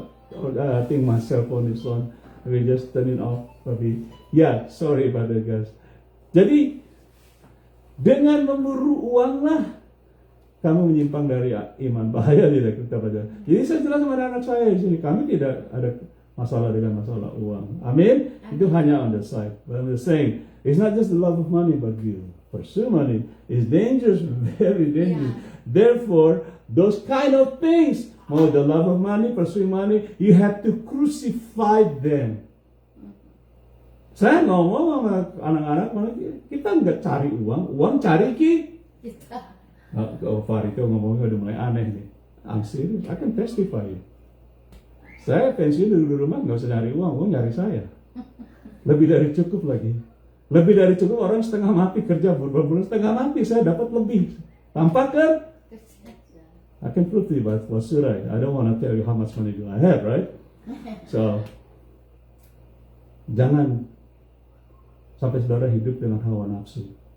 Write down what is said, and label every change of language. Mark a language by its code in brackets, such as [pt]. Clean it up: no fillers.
[en] I think my cell phone is on. We just turn it off. Yeah, sorry about that guys. [id] Jadi dengan memburu uanglah kamu menyimpang dari iman. Bahaya tidak kita baca. Jadi saya jelas sama anak saya di sini, kami tidak ada masalah dengan masalah uang. Amin. Itu hanya [en] on the side. But I'm just saying, it's not just the love of money, but you pursue money. It's dangerous, very dangerous. Therefore, those kind of things, the love of money, pursuing money, you have to crucify them. [id] Saya ngomong sama anak-anak, kita nggak cari uang, uang cari kita. Farito ngomongnya udah mulai aneh nih. [en] I'm serious, I can testify. [id] Saya pensiun dulu di rumah nggak usah nyari uang nyari saya. Lebih dari cukup lagi. Lebih dari cukup, orang setengah mati kerja berbulan setengah mati, saya dapat lebih. Tampak kan? [en] I can prove to you, but what should I? I don't want to tell you how much money do I have, right? [id] So, jangan sampai saudara hidup dengan hawa nafsu.